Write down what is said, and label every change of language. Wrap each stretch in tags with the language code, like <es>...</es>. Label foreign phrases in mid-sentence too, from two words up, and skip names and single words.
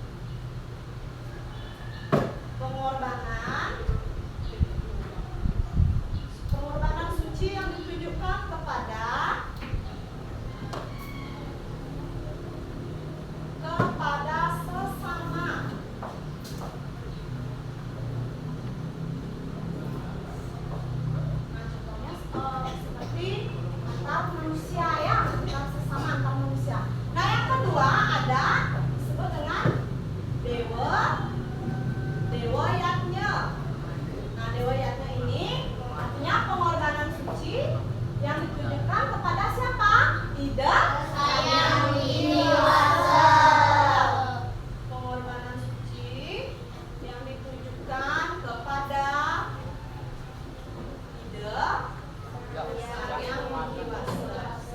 <id>Pengorbanan suci yang ditujukan kepada sesama. Nah, contohnya seperti antar manusia, ya, antar sesama, antar manusia. Nah, yang kedua ada disebut dengan dewa yatnya. Nah, dewa yatnya ini artinya pengorbanan suci yang ditujukan kepada siapa? Ide Sang Widi-Wasa. Pengorbanan suci yang ditujukan kepada ide Sang Yang Widi-Wasa.</id>